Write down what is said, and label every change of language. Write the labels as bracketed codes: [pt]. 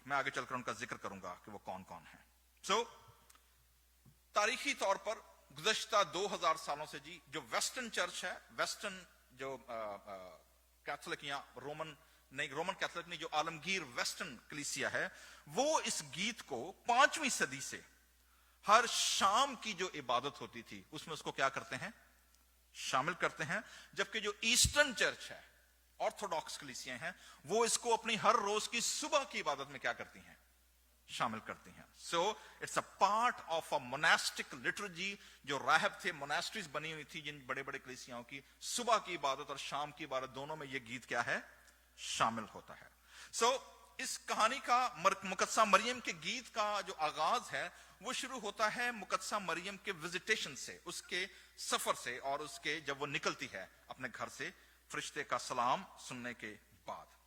[ur] میں آگے چل کر ان کا ذکر کروں گا کہ وہ کون کون ہیں. سو تاریخی طور پر گزشتہ 2000 سالوں سے جی جو ویسٹرن چرچ ہے, ویسٹرن جو کیتھولک یا رومن کیتھولک نہیں, جو عالمگیر ویسٹرن کلیسیا ہے, وہ اس گیت کو 5ویں صدی سے ہر شام کی جو عبادت ہوتی تھی اس میں اس کو کیا کرتے ہیں؟ شامل کرتے ہیں. جبکہ جو ایسٹرن چرچ ہے, آرتھوڈاکس کلیسیاں ہیں, وہ اس کو اپنی ہر روز کی صبح کی عبادت میں کیا کرتی ہیں؟ شامل کرتی ہیں. [en] So it's a part of a monastic liturgy. [ur] جو راہب تھے, موناسٹریز بنی ہوئی تھی جن بڑے بڑے کلیسیاؤں کی, صبح کی عبادت اور شام کی عبادت دونوں میں یہ گیت کیا ہے؟ شامل ہوتا ہے. سو اس کہانی کا, مقدسہ مریم کے گیت کا جو آغاز ہے وہ شروع ہوتا ہے مقدسہ مریم کے وزٹیشن سے, اس کے سفر سے, اور اس کے جب وہ نکلتی ہے اپنے گھر سے فرشتے کا سلام سننے کے بعد.